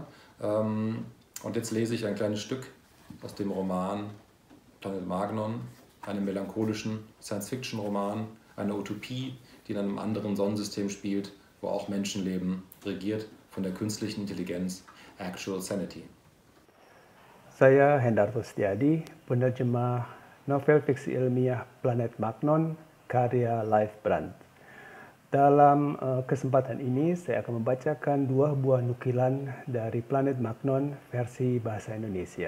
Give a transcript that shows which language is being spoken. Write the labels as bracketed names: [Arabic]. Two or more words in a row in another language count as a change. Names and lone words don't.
[German] Und jetzt lese ich ein kleines Stück aus dem Roman Planet Magnon, einem melancholischen Science-Fiction-Roman, eine Utopie, die in einem anderen Sonnensystem spielt, wo auch Menschenleben, regiert von der künstlichen Intelligenz Actual Sanity. [Indonesian] Saya Hendarto Setiadi, penerjemah novel fiksi ilmiah Planet Magnon, karya Leif Brandt. Dalam kesempatan ini, saya akan membacakan dua buah nukilan dari Planet Magnon versi bahasa Indonesia.